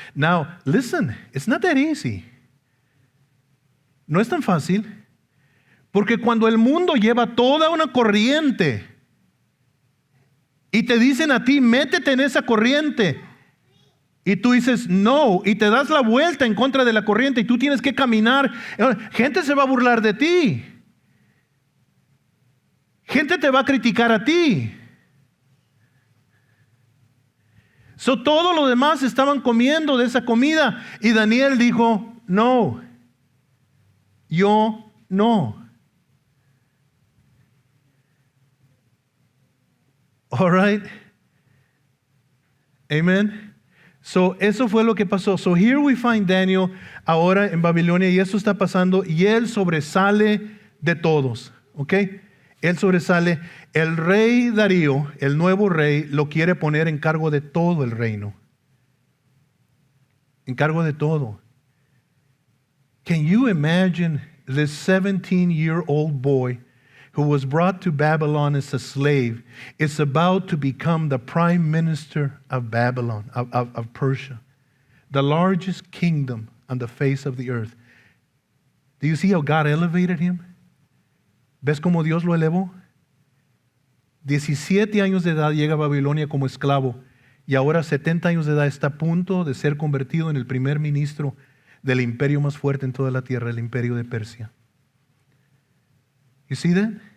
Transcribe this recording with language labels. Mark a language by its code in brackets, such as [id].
[en] Now, listen, it's not that easy. [es] No es tan fácil. Porque cuando el mundo lleva toda una corriente y te dicen a ti, métete en esa corriente, y tú dices no, y te das la vuelta en contra de la corriente y tú tienes que caminar, gente se va a burlar de ti. Gente te va a criticar a ti. Todos los demás estaban comiendo de esa comida y Daniel dijo, no, yo no. [en] All right. [es] Amen. Eso fue lo que pasó. [en] Here we find Daniel [es] ahora en Babilonia y eso está pasando y él sobresale de todos. ¿Ok? Él sobresale. El rey Darío, el nuevo rey, lo quiere poner en cargo de todo el reino. En cargo de todo. [en] Can you imagine this 17-year-old boy who was brought to Babylon as a slave is about to become the prime minister of Babylon, of Persia, the largest kingdom on the face of the earth. Do you see how God elevated him? [es] ¿Ves cómo Dios lo elevó? 17 años de edad llega a Babilonia como esclavo y ahora 70 años de edad está a punto de ser convertido en el primer ministro del imperio más fuerte en toda la tierra, el imperio de Persia. [en] You see that?